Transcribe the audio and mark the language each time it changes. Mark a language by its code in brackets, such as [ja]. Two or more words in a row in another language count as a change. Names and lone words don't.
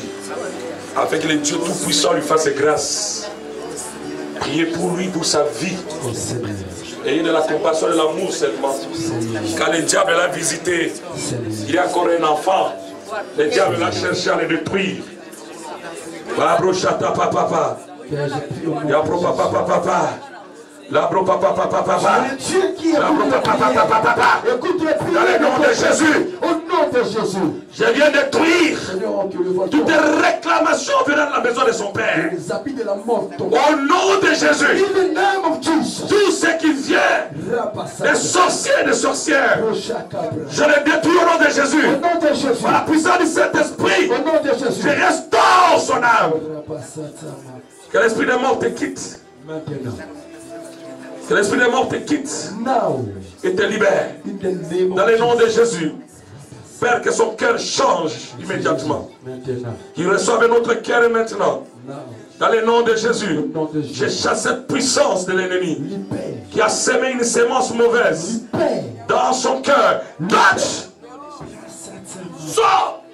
[fr] Afin que le Dieu Tout-Puissant lui fasse grâce. Priez pour lui, pour sa vie. Ayez de la compassion et de l'amour seulement. Quand le diable l'a visité, il est encore un enfant. Le diable l'a cherché à le détruire. Babrochata papa. Yabro papa papa. Labro papa papa papa. Labro papa papa papa. Écoute le prière. Dans le nom de Jésus. Au nom de Jésus. Je viens détruire toutes les réclamations venant de la maison de son père. Les habits de la mort. Au nom de Jésus. [en] In the name of Jesus. [fr] Tout ce qui vient des sorciers et des sorcières, je les détruis au nom de Jésus. Au nom de Jésus. Par la puissance du Saint-Esprit, Au nom de Jésus. je restaure son âme. Que l'esprit de mort te quitte. Maintenant. Que l'esprit de mort te quitte [en] Now. [fr] et te libère. [en] In the name [fr] Dans [en] of [fr] le nom de [en] Jesus. [fr] Jésus. Père, que son cœur change immédiatement. Maintenant. Qu'il reçoive un autre cœur maintenant. [en] Now. [fr] Dans le nom de Jésus, Au nom de Jésus. je chasse cette puissance de l'ennemi Libère. qui a semé une sémence mauvaise Libère. dans son cœur. Touch! Sors!